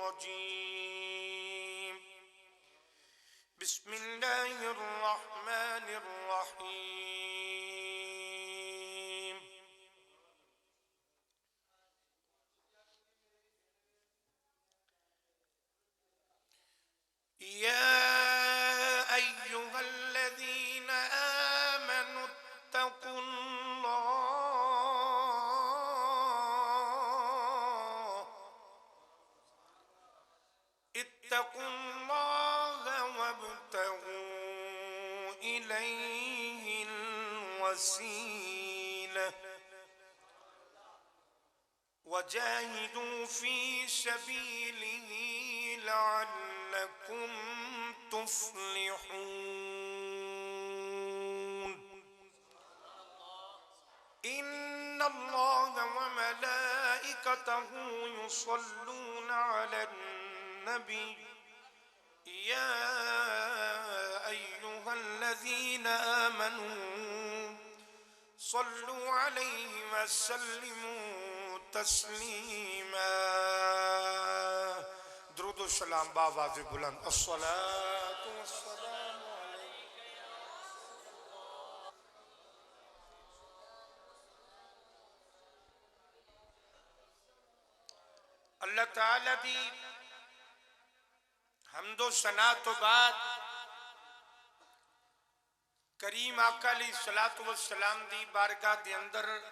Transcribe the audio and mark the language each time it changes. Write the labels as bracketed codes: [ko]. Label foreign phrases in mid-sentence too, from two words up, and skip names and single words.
[ar] الرجيم بسم الله الرحمن الرحيم يا أيها الذين آمنوا اتقوا الله وابتغوا إليه الوسيلة وجاهدوا في سبيله لعلكم تفلحون إن الله وملائكته يصلون على النبي يا أيها الذين آمنوا صلوا عليه وسلموا تسليما [pa] درود و سلام باآواز بلند [ar] الصلاة والسلام عليك يا [pa] اللہ تعالیٰ دی حمد و ثنا توں بعد کریم آقا [ar] عليه الصلاة والسلام [pa] دی بارگاہ دے اندر